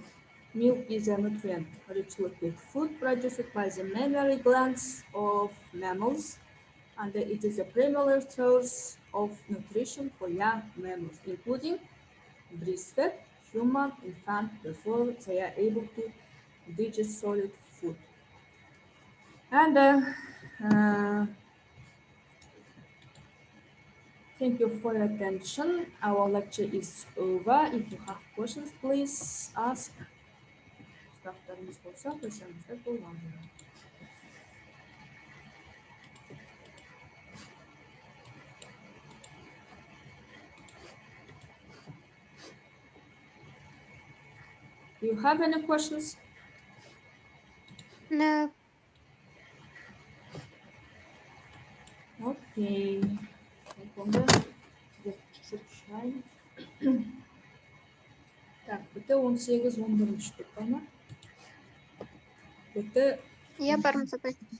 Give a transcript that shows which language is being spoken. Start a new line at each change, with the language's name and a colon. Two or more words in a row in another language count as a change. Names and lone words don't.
English: Milk is a nutrient-rich liquid food produced by the mammary glands of mammals, and it is a primary source of nutrition for young mammals, including breastfed human infants before they are able to digest solid food. And thank you for your attention. Our lecture is over. If you have questions, please ask.
Kazakh: Сұрақтарыңыз болса, қойсаңыздар болады.
English: Do you have any questions? No. Okay.
Kazakh: Так, біті 18-11 штук қана. Біті... Я бармыз апай.